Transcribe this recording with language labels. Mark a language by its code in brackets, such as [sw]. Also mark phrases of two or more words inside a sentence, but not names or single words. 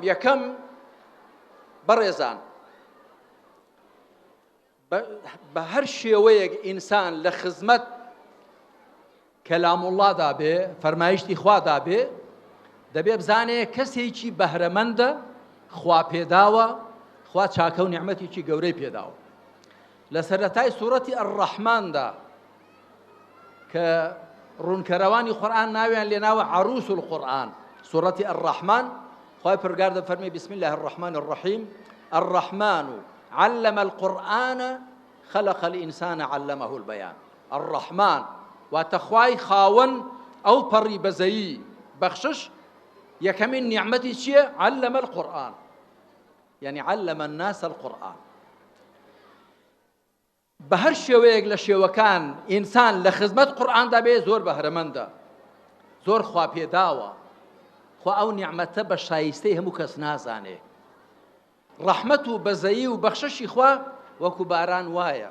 [ckb] یەکەم بەڕێزان، بە هەر شێوەیەک ئینسان لە خزمەت کەلاموڵڵادا بێ، فەرمایشتی خوادا بێ، دەبێ بزانێ کەسێکی بەهرەمەندە، خوا پێداوە، خوا چاکە و نیعمەتێکی گەورەی پێداوە. لە سەرەتای سوورەتی ئەڕەحماندا کە ڕوونکەرەوانی قورئان ناویان لێناوە [ar] عەروس القورئان، [ckb] سوورەتی ئەڕەحمان، خوای پەروەردگار دەفەرمێ [ar] بسم الله الرحمن الرحیم الرحمن علم القرآن خلق الإنسان علمه البيان. [ckb] الرحمن واتە خوای خاوەن ئەو پەڕی بەزەیی بەخشش یەکەمین نیعمەتی چییە؟ [ar] علم القرآن، يعني علم الناس القرآن. [ckb] بە هەر شێوەیەک لە شێوەکان ئینسان لە خزمەت قورئاندا بێ زۆر بەهرەمەندە، زۆر خوا پێداوە، خوا ئەو نیعمەتە بە شایستەی هەموو کەس نازانێ. ڕەحمەت و بەزەیی و بەخششی خوا وەکو باران وایە.